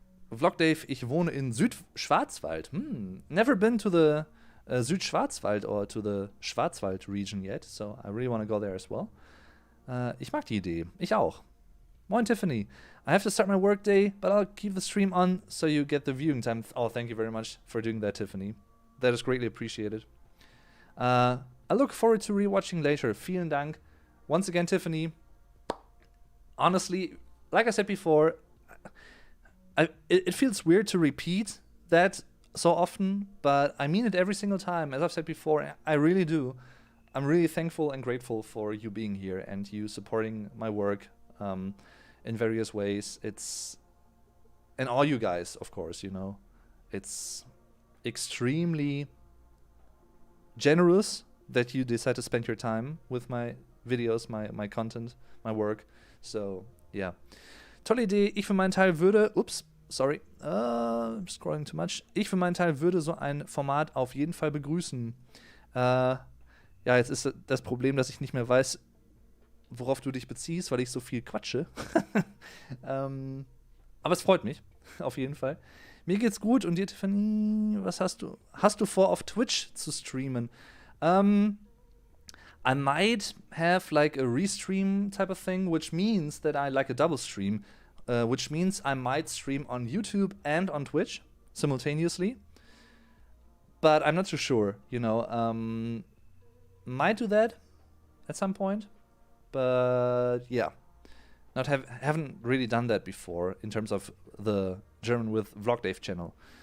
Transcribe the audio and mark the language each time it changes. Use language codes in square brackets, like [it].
[de] Vlog Dave, ich wohne in Südschwarzwald. [en] Never been to the Südschwarzwald or to the Schwarzwald region yet, so I really want to go there as well. [de] Ich mag die Idee. Ich auch. [en] Moin Tiffany. I have to start my work day, but I'll keep the stream on so you get the viewing time. Oh, thank you very much for doing that, Tiffany. That is greatly appreciated. I look forward to rewatching later. [de] Vielen Dank. [en] Once again, Tiffany. Honestly, like I said before, it feels weird to repeat that so often, but I mean it every single time. As I've said before, I really do. I'm really thankful and grateful for you being here and you supporting my work in various ways. And all you guys, of course, you know. It's extremely generous that you decide to spend your time with my videos, my content, my work. So, yeah. [de] Tolle Idee. Ich für meinen Teil würde... Ups. [en] Sorry, scrolling too much. [de] Ich für meinen Teil würde so ein Format auf jeden Fall begrüßen. Ja, jetzt ist das Problem, dass ich nicht mehr weiß, worauf du dich beziehst, weil ich so viel quatsche. Aber es freut mich, auf jeden Fall. Mir geht's gut und dir, Tiffany, was hast du? Hast du vor, auf Twitch zu streamen? [en] I might have like a restream type of thing, which means that I like a double stream. which means I might stream on YouTube and on Twitch simultaneously. But I'm not too sure, you know. Might do that at some point, but yeah, haven't really done that before in terms of the German with Vlogdave channel.